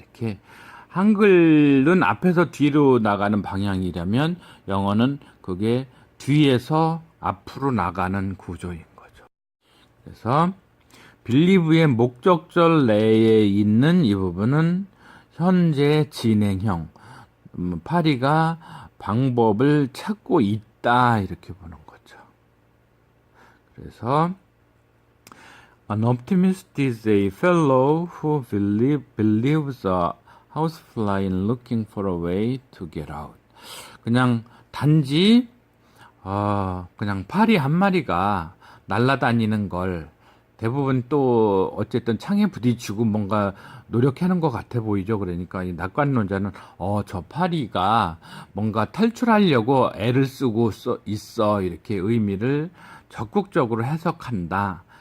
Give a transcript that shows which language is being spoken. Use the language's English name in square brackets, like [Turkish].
[Korean] 이렇게 한글은 앞에서 뒤로 나가는 방향이라면 영어는 그게 뒤에서 앞으로 나가는 구조인 거죠. 그래서 believe의 목적절 내에 있는 이 부분은 현재 진행형, 파리가 방법을 찾고 있다 이렇게 보는 거죠. [English] 그래서 An optimist is a fellow who believes a housefly is looking for a way to get out. [Korean] 그냥 단지 그냥 파리 한 마리가 날아다니는 걸 대부분 또 어쨌든 창에 부딪히고 뭔가 노력하는 것 같아 보이죠. 그러니까 이 낙관론자는 저 파리가 뭔가 탈출하려고 애를 쓰고 있어 이렇게 의미를 적극적으로 해석한다.